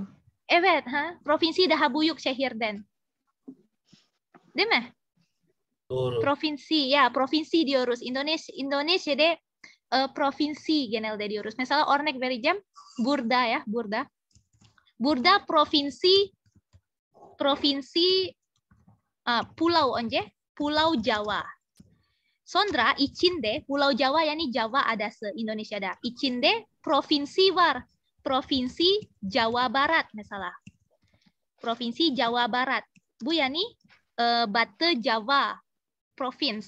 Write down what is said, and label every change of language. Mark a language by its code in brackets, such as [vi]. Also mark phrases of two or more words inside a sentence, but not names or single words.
[tr] Evet, provinsi daha büyük şehirden. Değil mi? Doğru. Provinsi, ya provinsi diyoruz. Indonesia'da provinsi genelde diyoruz. Mesela örnek vereceğim. Burada ya, burada. Burada provinsi pulau önce, Pulau Jawa. Sonra içinde Pulau Jawa yani Jawa adası Indonesia'da. İçinde provinsi var. Provinsi Jawa Barat mesela. Provinsi Jawa Barat. Bu yani Batı Jawa provinsi.